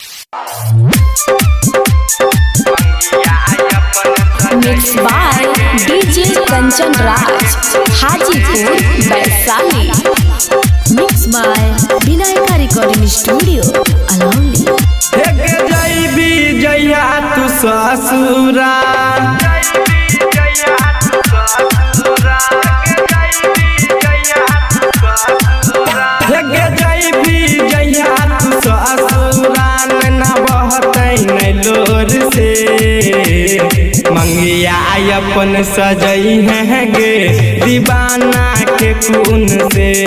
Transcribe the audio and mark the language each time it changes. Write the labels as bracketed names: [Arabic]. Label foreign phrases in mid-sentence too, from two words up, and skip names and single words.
[English] Mixed by DJ Kanchan Raj, Hajipur, Vaishali. Mixed by Vinayaka Recording Studio, Alauli. [Maithili] जइया तू ससुरा जइया तू ससुरा ना बहतै नहीं लोर से मंगिया अपन सजई है गे दीवाना के खून से